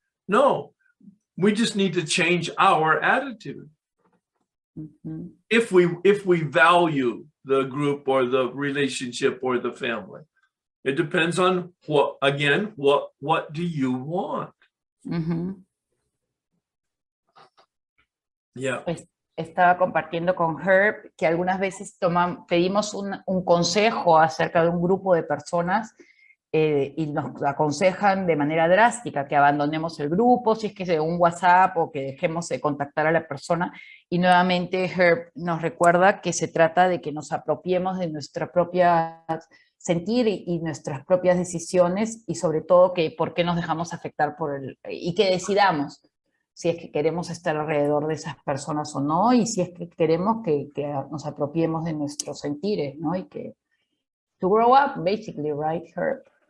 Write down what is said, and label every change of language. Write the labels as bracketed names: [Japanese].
[English] No, we just need to change our attitude. If we value the group or the relationship or the family. It depends on what do you want? Yeah. [Spanish] Pues estaba compartiendo con Herb que algunas veces pedimos un consejo acerca de un grupo de personas y nos aconsejan de manera drástica que abandonemos el grupo, si es que es de un WhatsApp, o que dejemos de contactar a la persona. Y nuevamente Herb nos recuerda que se trata de que nos apropiemos de nuestra propia sentir y nuestras propias decisiones, y sobre todo que por qué nos dejamos afectar y que decidamos si es que queremos estar alrededor de esas personas o no, y si es que queremos que nos apropiemos de nuestros sentires, ¿no? Y que [English] to grow up, basically, right, Herb?